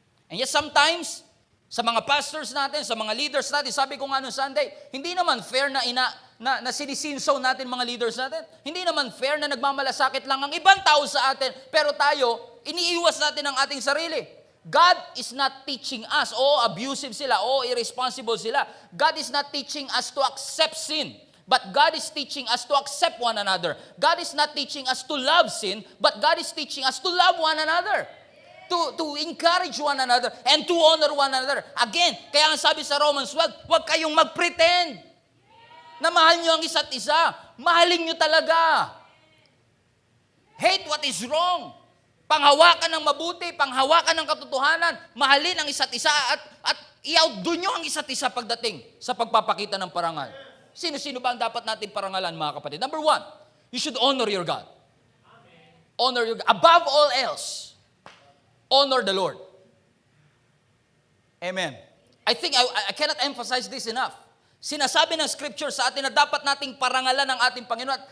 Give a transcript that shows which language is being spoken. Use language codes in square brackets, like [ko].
[en] And yet sometimes, [tl] sa mga pastors natin, sa mga leaders natin, sabi ko nga noong Sunday, hindi naman fair na sinisinsaw natin mga leaders natin. Hindi naman fair na nagmamalasakit lang ang ibang tao sa atin, pero tayo, iniiwas natin ang ating sarili. [en] God is not teaching us, [tl] abusive sila, irresponsible sila. [en] God is not teaching us to accept sin, but God is teaching us to accept one another. God is not teaching us to love sin, but God is teaching us to love one another. To encourage one another and to honor one another. [tl] Again, kaya ang sabi sa Romans 12, huwag kayong mag-pretend na mahal nyo ang isa't isa. Mahalin nyo talaga. [en] Hate what is wrong. [tl] Panghawakan ng mabuti, panghawakan ng katotohanan, mahalin ang isa't isa at i-outdo nyo ang isa't isa pagdating sa pagpapakita ng parangal. Sino-sino ba ang dapat natin parangalan, mga kapatid? [en] Number one, you should honor your God. Honor your God. Above all else, honor the Lord. Amen. I think I cannot emphasize this enough. [tl] Sinasabi ng scripture sa atin na dapat nating parangalan ang ating Panginoon.